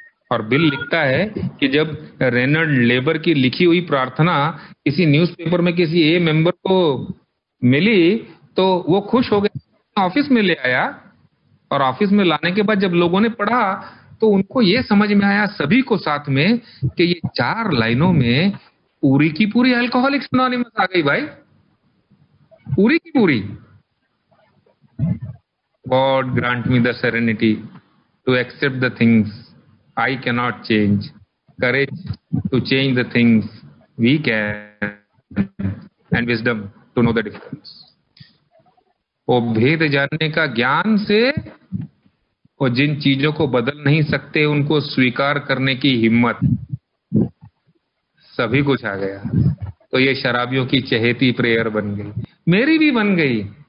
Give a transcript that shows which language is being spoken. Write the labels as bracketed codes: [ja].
[hi] और बिल लिखता है कि जब रेनल्ड लेबर की लिखी हुई प्रार्थना किसी न्यूज़पेपर में किसी ए मेंबर को मिली, तो वो खुश हो गया, ऑफिस में ले आया, और ऑफिस में लाने के बाद जब लोगों ने पढ़ा तो उनको ये समझ में आया, सभी को साथ में, कि ये 4 लाइनों में पूरी की पूरी अल्कोहलिक्स एनोनिमस आ गई भाई, पूरी की पूरी। [en] God grant me the serenity to accept the things I cannot change, courage to change the things we can, and wisdom to know the difference। [hi] वो भेद जानने का ज्ञान से, वो जिन चीजों को बदल नहीं सकते उनको स्वीकार करने की हिम्मत, सभी कुछ आ गया। तो ये शराबियों की चहेती प्रेयर बन गई, मेरी भी बन गई।